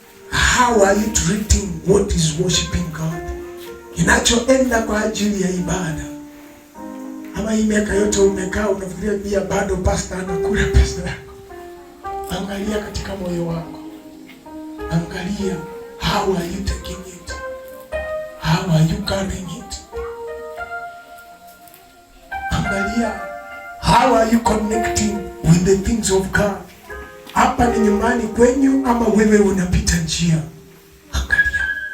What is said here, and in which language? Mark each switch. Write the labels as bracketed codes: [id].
[en] How are you treating what is worshiping God? [sw] Kinachoenda kwa ajili ya ibada. Ama hii miaka yote umekaa unafikiria pia bado pastor anakula pesa yako. Angalia katika moyo wako. Angalia, [en] how are you taking it? How are you carrying it? [sw] Angalia, [en] how are you connecting with the things of God? [sw] Hapa ni nyumbani kwenyu ama wewe unapita njia? Angalia.